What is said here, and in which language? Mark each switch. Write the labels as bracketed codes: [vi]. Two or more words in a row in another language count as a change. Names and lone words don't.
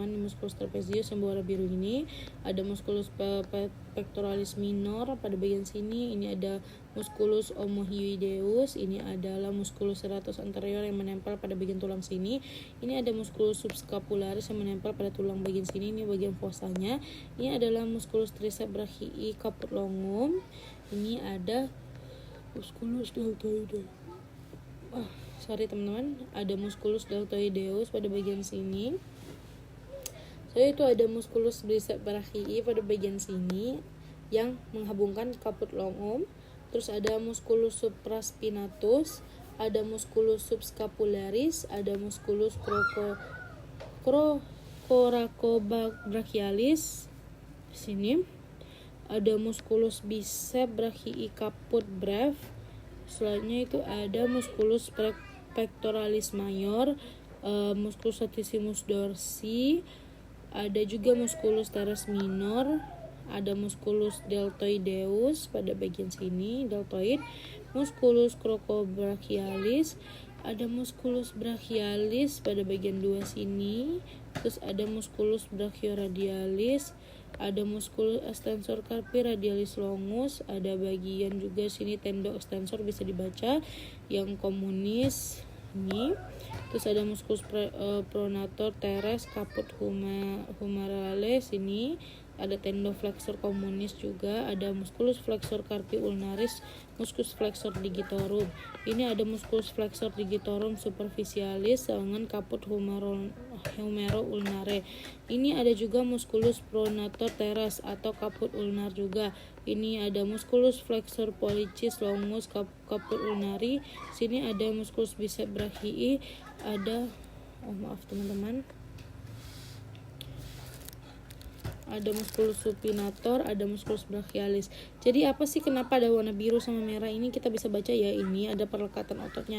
[la] Musculus trapezius [id] yang berwarna biru ini. Ada [la] musculus pectoralis minor [id] pada bagian sini. Ini ada [la] musculus omohyoideus. [id] Ini adalah [la] musculus serratus anterior [id] yang menempel pada bagian tulang sini. Ini ada [la] musculus subscapularis [id] yang menempel pada tulang bagian sini. Ini bagian fossanya. Ini adalah [la] musculus triceps brachii caput longum. [id] Ini ada [la] musculus deltoideus. [id] Sorry teman-teman, ada [la] musculus deltoideus [id] pada bagian sini. Itu ada [la] musculus triceps brachii [id] pada bagian sini yang menghubungkan [la] caput longum. [id] Terus ada [la] musculus supraspinatus, [id] ada [la] musculus subscapularis, [id] ada [la] musculus coracobrachialis [id] di sini. Ada [la] musculus biceps brachii caput brev. [id] Selanjutnya itu ada [la] musculus pectoralis mayor, musculus latissimus dorsi, [id] ada juga musculus [la] teres minor, [id] ada [la] musculus deltoideus [id] pada bagian sini, deltoid, [la] musculus crocobrachialis, [id] ada [la] musculus brachialis [id] pada bagian 2 sini, terus ada [la] musculus brachioradialis, [id] ada [la] musculus extensor carpi radialis longus, [id] ada bagian juga sini [la] tendo extensor [id] bisa dibaca yang komunis ini. Terus ada [la] musculus pronator teres caput humerales [id] ini, ada [la] tendo flexor komunis [id] juga, ada [la] musculus flexor carpi ulnaris, musculus flexor digitorum. [id] Ini ada [la] musculus flexor digitorum superficialis [id] dengan [la] caput humero ulnare. [id] Ini ada juga [la] musculus pronator teres [id] atau [la] caput ulnar [id] juga. Ini ada [la] musculus flexor pollicis longus caput ulnari. [id] Sini ada [la] musculus biceps brachii, [id] ada maaf teman-teman. Ada [la] musculus supinator, [id] ada [la] musculus brachialis. [id] Jadi apa sih kenapa ada warna biru sama merah ini? Kita bisa baca ya, ini ada perlekatan ototnya.